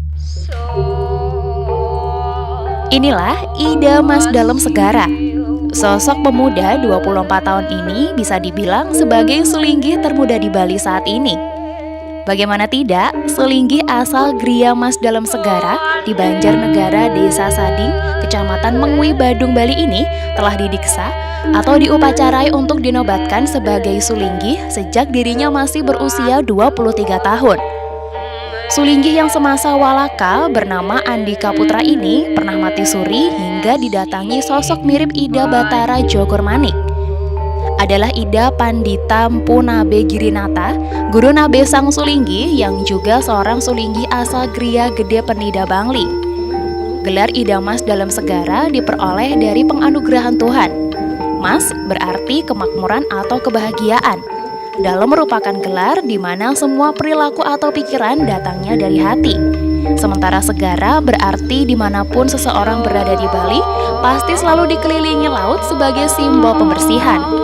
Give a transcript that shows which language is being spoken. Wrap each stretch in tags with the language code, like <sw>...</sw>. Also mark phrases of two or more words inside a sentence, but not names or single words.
<id>Inilah Ida Mas Dalem Segara. Sosok pemuda 24 tahun ini bisa dibilang sebagai sulinggih termuda di Bali saat ini. Bagaimana tidak, sulinggih asal Gria Mas Dalem Segara di Banjarnegara, Desa Sading, Kecamatan Mengwi, Badung, Bali ini telah didiksa atau diupacarai untuk dinobatkan sebagai sulinggih sejak dirinya masih berusia 23 tahun. Sulinggih yang semasa walaka bernama Andika Putra ini pernah mati suri hingga didatangi sosok mirip Ida Batara Jogormanik. Adalah Ida Pandita Mpu Nabe Girinata, guru Nabe sang sulinggih yang juga seorang sulinggih asal Gria Gede Penida Bangli. Gelar Ida Mas Dalem Segara diperoleh dari penganugerahan Tuhan. Mas berarti kemakmuran atau kebahagiaan. Dalem merupakan gelar di mana semua perilaku atau pikiran datangnya dari hati. Sementara Segara berarti dimanapun seseorang berada di Bali, pasti selalu dikelilingi laut sebagai simbol pembersihan.</id>